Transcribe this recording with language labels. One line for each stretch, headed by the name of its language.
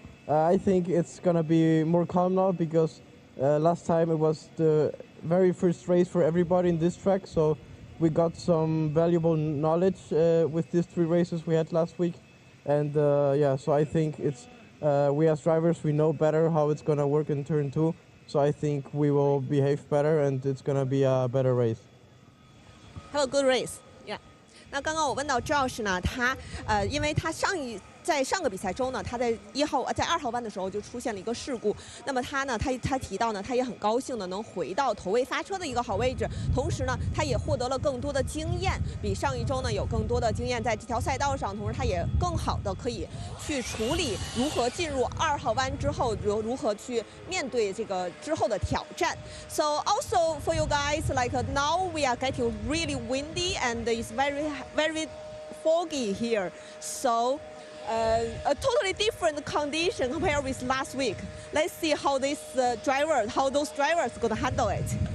English: I think it's gonna be more calm now because last time it was the very first race for everybody in this track, so we got some valuable knowledge with these 3 races we had last week. And yeah, so I think it's we as drivers, we know better how it's gonna work in turn 2. So I think we will behave better and it's gonna be a better race. Have a good race. Yeah.
Chinese: 那刚刚我问到 Josh 呢，他因为他上一在上个比赛中呢，他在2号弯的时候就出现了一个事故。那么他提到呢，他也很高兴的能回到头位发车的一个好位置，同时呢，他也获得了更多的经验，比上一周呢有更多的经验在这条赛道上，同时他也更好的可以去处理如何进入2号弯之后如何去面对这个之后的挑战。
English: So also for you guys, like now we are getting really windy and it's very foggy here. So a totally different condition compared with last week. Let's see how those drivers gonna handle it.